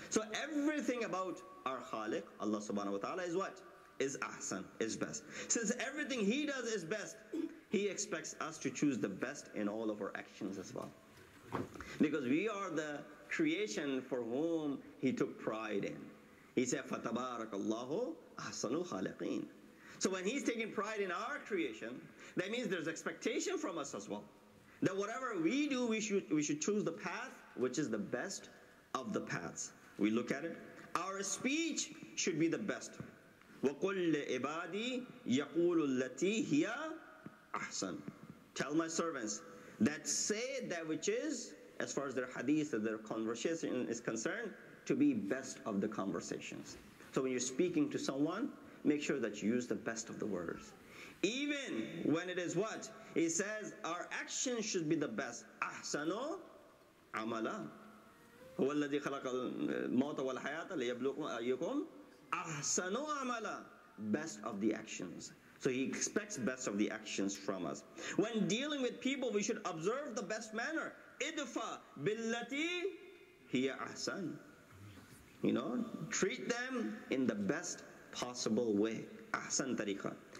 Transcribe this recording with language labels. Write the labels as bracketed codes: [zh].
[en] So everything about our Khaliq, Allah subhanahu wa ta'ala, is what? Is ahsan, is best. Since everything He does is best, He expects us to choose the best in all of our actions as well. Because we are the creation for whom He took pride in. He said, [ar] فَتَبَارَكَ اللَّهُ أَحْسَنُ الْخَالِقِينَ. [en] So when He's taking pride in our creation, that means there's expectation from us as well. That whatever we do, we should choose the path which is the best of the paths. We look at it. Our speech should be the best. [ar] وَقُلْ لِعِبَادِي يَقُولُ الَّتِي هِيَ أَحْسَنُ. [en] Tell my servants that say that which is, as far as their hadith and their conversation is concerned, to be best of the conversations. So when you're speaking to someone, make sure that you use the best of the words. Even when it is what? He says our actions should be the best. [ar] أحسنوا عملا هو الذي خلق الموت والحياة ليبلوكم أيكم أحسنوا عملا. [en] Best of the actions. So He expects best of the actions from us. When dealing with people, we should observe the best manner. [ar] idfa billati hiya ahsan. [en] Treat them in the best possible way. Ahsan tariqa.